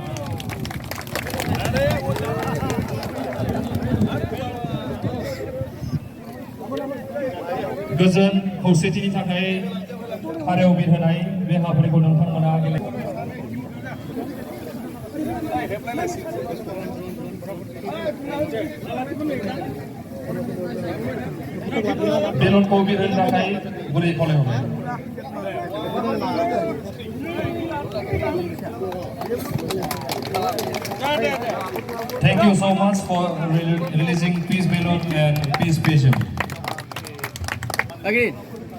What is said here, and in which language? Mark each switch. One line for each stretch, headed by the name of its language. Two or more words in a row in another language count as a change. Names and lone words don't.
Bodo: गोजोन खौसेथिनि थाखाय फारियाव बिरहोनाय बे हाबाफारिखौ नोंथांमोना बेलुनखौ बिरहोनो थाखाय गुरै खावलायहरबाय।
English: Thank you so much for releasing peace balloon and peace patient. Again.